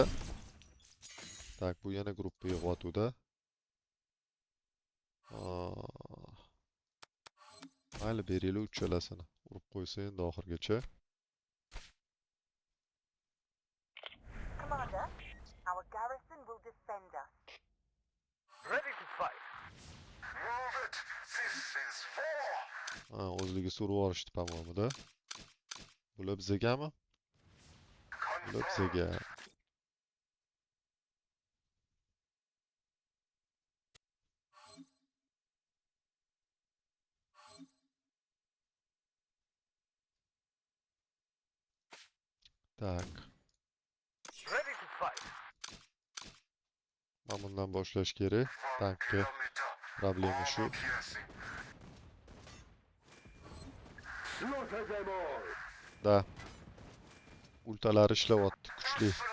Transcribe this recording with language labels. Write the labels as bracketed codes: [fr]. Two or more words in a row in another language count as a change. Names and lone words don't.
[uz] Tak, bu yana gruppa yig'yotuvda. Mayli, beringlar uchalasini. Urib qo'ysa endi oxirgacha. [en] garrison will defend us. Ready to fight. Move it! This is war! [uz] Ha, o'zligi surib yuborishdi tamomida. Bular bizagami? Bular bizaga. Tak. [en] Ready to fight. [uz] Mana bundan boshlash kerak. Tankga problema shu. [en] Slaughter them all. [uz] Da. Ultalari ishlayapti, kuchli.